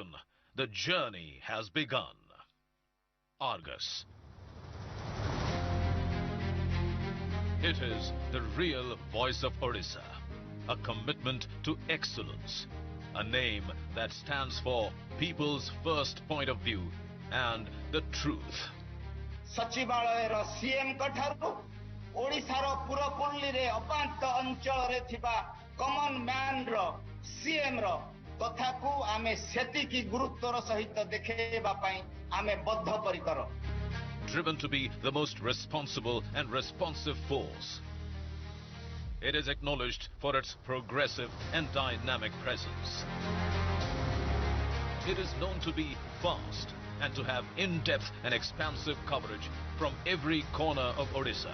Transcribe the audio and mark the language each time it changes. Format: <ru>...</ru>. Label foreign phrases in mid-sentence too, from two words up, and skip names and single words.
<en>The journey has begun. Argus. It is the real voice of Odisha. A commitment to excellence. A name that stands for people's first point of view and the truth.</en> <or>ସଚିବାଳୟ ସିଏମ କଠାରୁ ଓଡ଼ିଶାର ପୁରପଲ୍ଲୀ ରେ ଅପାନ୍ତ ଅଞ୍ଚଳ ରେ ଥିବା</or> <en>common man</en> <or>ର ସିଏମ ର କଥା କୁ ଆମେ ସେତିକି ଗୁରୁତ୍ୱର ସହିତ ଦେଖିବା ପାଇଁ ଆମେ ବଦ୍ଧ ପରିକର.</or> <en>Driven to be the most responsible and responsive force. It is acknowledged for its progressive and dynamic presence. It is known to be fast and to have in-depth and expansive coverage from every corner of Odisha.</en>